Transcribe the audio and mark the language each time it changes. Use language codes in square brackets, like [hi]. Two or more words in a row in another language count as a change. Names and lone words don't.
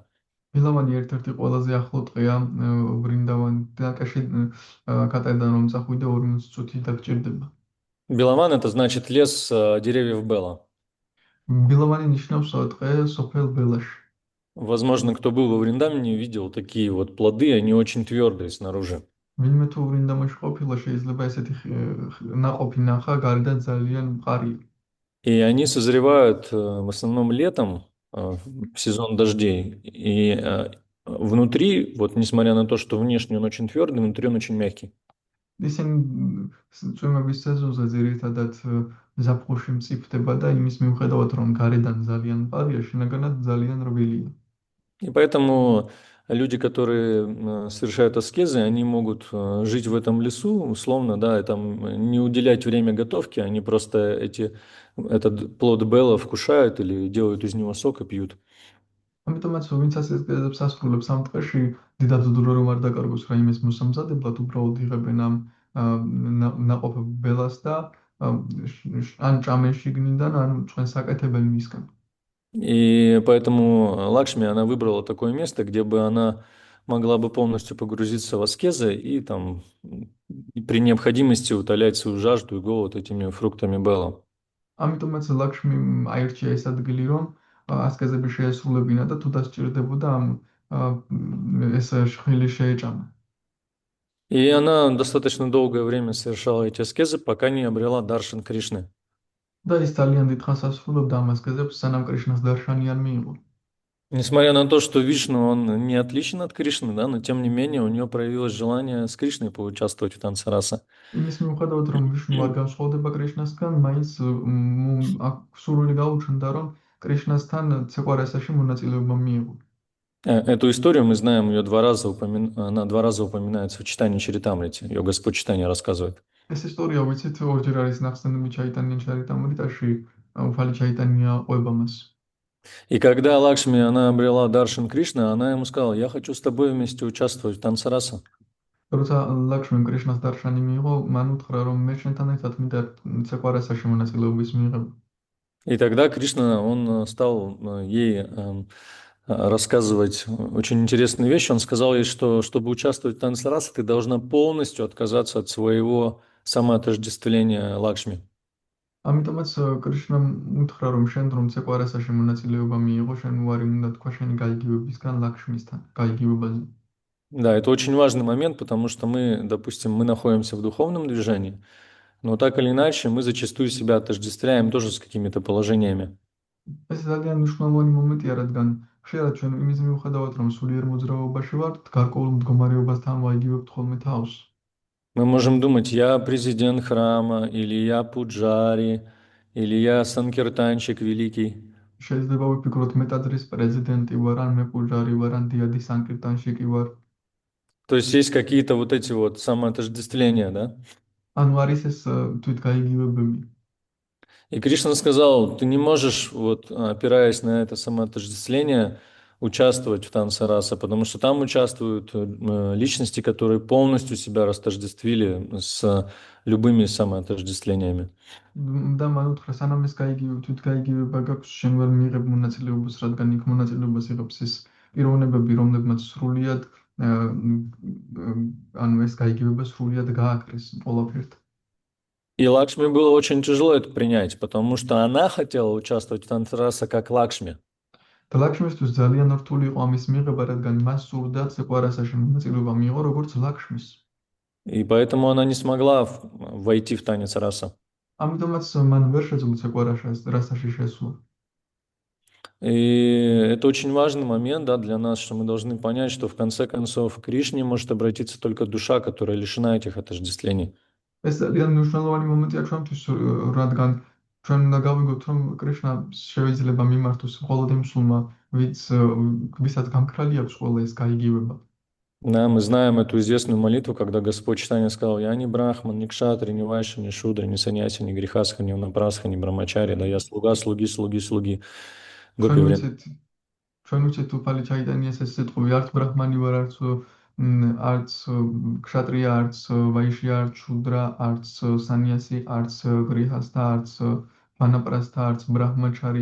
[ka] ბილავანი ერთ-ერთი ყველაზე ახლო ტყეა ვრინდავანიდან, კატედან რომ წახვიდე 40 წუთი დაგჭირდება. [ru] Белаван это значит лес деревьев Бела. [ka] ბილავანი ნიშნავს ტყე სოფელ ბელაში. [ru] Возможно, кто был во Вриндаване, видел такие вот плоды, они очень твердые снаружи. [ka] ვინმე თუ ვრინდავანში ყოფილა, შეიძლება ესეთი ნაყოფი ნახა, გარედან ძალიან მყარია. [ru] И они созревают в основном летом, в сезон дождей. И внутри, вот несмотря на то, что внешне он очень твердый, внутри он очень мягкий. [ka] ისინი წვიმების სეზონზე ძირითადად ზაფხულში მწიფდება და იმის მიუხედავად, რომ გარედან ძალიან მყარია, შინაგანად ძალიან რბილია. [ru] И поэтому люди, которые совершают аскезы, они могут жить в этом лесу, условно, да, и там не уделять время готовке, они просто этот плод Бела вкушают или делают из него сок и пьют. [ka] ამიტომაც ვინც ასკეზებს ასრულებს ამ ტყეში, დიდად დრო რომ არ დაკარგოს რაიმეს მოსამზადებლად, უბრალოდ იღებენ ამ ნაყოფ ბელას და ან ჭამენ შიგნიდან, ან ჩვენს აკეთებენ მისგან. [ru] И поэтому Лакшми, она выбрала такое место, где бы она могла бы полностью погрузиться в аскезы и там при необходимости утолять свою жажду и голод этими фруктами Бела. [ka] ამიტომაც ლაქშმი აირჩია ეს ადგილი, რომ ასკეზები შეესრულებინა და თუ დასჭირდებოდა ეს ხილი შეეჭამა. [ru] И она достаточно долгое время совершала эти аскезы, пока не обрела Даршан Кришны. [ka] და ის ძალიან დიდ ხანს ასრულებდა ამ ასკეზებს, сანამ კრიშნას დარშანი არ მიიღო. [ru] Несмотря на то, что Вишну, он не отличен от Кришны, да, но тем не менее у нее проявилось желание с Кришной поучаствовать в танце раса. [ka] იმის მიუხედავად, რომ ვიშნუ არ განსხვავდება კრიშნასგან, მაინც სურვილი გაუჩნდა, რომ კრიშნასთან ცეკვარასაში მონაწილეობა მიიღო. [ru] Эту историю мы знаем, ее она 2 раза упоминается в читании Чаритамрити. Ее Господь Читания рассказывает. [ka] ეს ისტორია ვიცით, ორჯერ არის ნახსენები ჩაიტანიან ჩარიტამრიტაში, უფალი ჩაიტანია ყვება მას. [ru] И когда Лакшми, она обрела Даршан Кришна, она ему сказала: я хочу с тобой вместе участвовать в танце раса. [ka] როცა ლაქშმიმ კრიშნას დარშანი მიიღო, მან უთხრა, რომ მე შენთან ერთად მინდა ცეკვარასაში მონაწილეობის მიღება. [ru] И тогда Кришна, он стал ей рассказывать очень интересные вещи. Он сказал ей, что чтобы участвовать в танце раса, ты должна полностью отказаться от своего самоотождествления Лакшми. [ka] ამიტომაც კრიშნამ უთხრა, რომ შენ რომ ცეკვარასაში მონაწილეობა მიიღო, შენ უარი უნდა თქვა შენი გაიგივებისგან ლაქშმისთან, გაიგივებაზე. [ru] Да, это очень важный момент, потому что мы, допустим, мы находимся в духовном движении, но так или иначе мы зачастую себя отождествляем тоже с какими-то положениями. [ka] ეს ძალიან მნიშვნელოვანი მომენტია, რადგან ხშირად ჩვენ იმის მიუხედავად, რომ სულიერ მოძრაობაში ვართ, გარკვეულ მდგომარეობასთან ვაიგივებთ ხოლმე თავს. [ru] Мы можем думать, я президент храма, или я пуджари, или я санкиртанщик великий. [ka] შეიძლება ვიფიქროთ მე ტაძრის პრეზიდენტი ვარ, ან მე პუჯარი ვარ, ან დიადი სანკირტანში ვარ. [ru] То есть есть какие-то вот эти вот самоотождествления, да? [ka] ანუ არის ეს თვითგაიგივებები. [ru] И Кришна сказал, ты не можешь, вот, опираясь на это самоотождествление, участвовать в танце раса, потому что там участвуют личности, которые полностью себя растождествили с любыми самоотождествлениями. [ka] და მან უთხრა, სანამ ეს თვითგაიგივება გაქვს, შენ ვერ მიიღებ მონაწილეობას, რადგან იქ მონაწილეობას იღებს ეს პიროვნებები, რომლებმაც სრულიად ანუ ეს გაიგივება სრულიად გააკრეს ყველაფერთ. [ru] И Лакшми было очень тяжело это принять, потому что она хотела участвовать в танце раса как Лакшми. [ka] და ლაქშმისთვის ძალიან რთული იყო ამის მიღება, რადგან მას სურდა ცეკვარასაში მონაწილეობა მიიღო როგორც ლაქშმის. [ru] И поэтому она не смогла войти в танец раса. [ka] ამიტომაც მან ვერ შეძლო ცეკვარასაში შესვლა. [ru] И это очень важный момент, да, для нас, что мы должны понять, что в конце концов к Кришне может обратиться только душа, которая лишена этих отождествлений. [ka] ეს ძალიან მნიშვნელოვანი მომენტია ჩვენთვის, რადგან ჩვენ უნდა გავიგოთ, რომ კრიშნა შეიძლება მიმართოს მხოლოდ იმ სულმა, ვისაც გამქრალი აქვს ყველა ეს გაიგივება. [ru] Да, мы знаем эту известную молитву, когда Господь Чайтанья сказал: «Я не брахман, не кшатри, не вайши, не шудри, не саньяси, не грехасха, не унапрасха, не брамачари, да я слуга, слуги, слуги, слуги». [ka] ჩვენ [ru] Гопи время. [ka] ვიცით, ჩვენ ვიცით უფალი ჩაიტანიას ეს სიტყვები, არც ბრაჰმანი ვარ, არც ქშატრია, არც ვაიშია, არც შუდრა, არც სანიასი, არც გრიჰასთა, არც ვანაპრასთა, არც ბრაჰმაჩარი.